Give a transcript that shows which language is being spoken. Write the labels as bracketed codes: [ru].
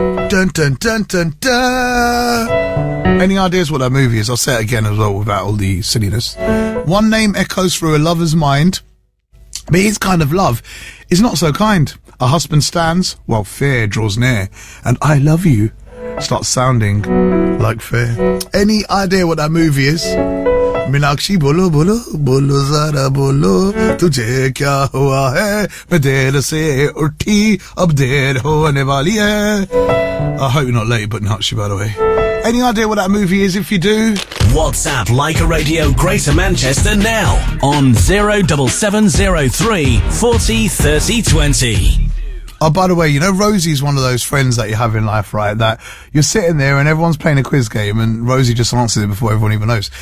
[en] Dun dun dun dun dun. Any ideas what that movie is? I'll say it again as well without all the silliness. One name echoes through a lover's mind, but his kind of love is not so kind. A husband stands while fear draws near, and I love you starts sounding like fair. Any idea what that movie is? [hi] Meenakshi बोलो बोलो बोलो ज़रा बोलो तुझे क्या हुआ है मैं देर से उठी अब देर होने वाली है. [en] I hope you're not late, but Minakshi, by the way. Any idea what that movie is? If you do, WhatsApp Like a Radio Greater Manchester now on 07703 40 30 20. Oh, by the way, you know, Rosie's one of those friends that you have in life, right? That you're sitting there and everyone's playing a quiz game and Rosie just answers it before everyone even knows.